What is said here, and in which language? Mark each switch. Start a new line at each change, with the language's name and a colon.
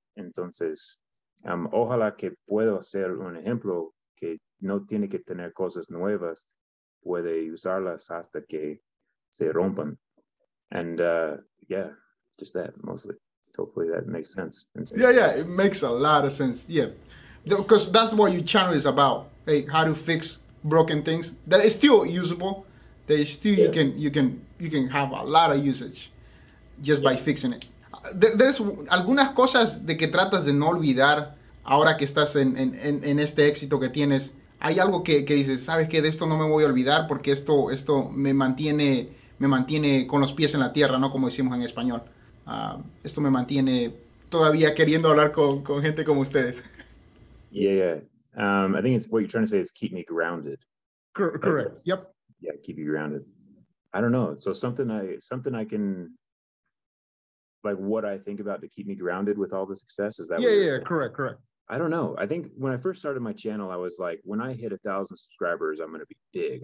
Spanish: Entonces, ojalá que pueda hacer un ejemplo que no tiene que tener cosas nuevas, puede usarlas hasta que se rompan.
English: And yeah, just that mostly. Hopefully that makes sense. Yeah, it makes a lot of sense. Yeah, because that's what your channel is about. Hey, how to fix broken things that is still usable. That is still you can have a lot of usage just by fixing it. There's
Spanish: algunas cosas de que tratas de no olvidar ahora que estás en este éxito que tienes. Hay algo que dices, sabes que de esto no me voy a olvidar porque esto me mantiene con los pies en la tierra, ¿no? Como decimos en español. Esto me mantiene todavía queriendo hablar con gente como ustedes.
English: Yeah. I think it's what you're trying to say is keep me grounded. Correct. Yep. Yeah, keep you grounded. I don't know. So something I can, like, what I think about to keep me grounded with all the success, is that? Yeah. Correct. I don't know. I think when I first started my channel, I was like, when I hit 1,000 subscribers, I'm going to be big.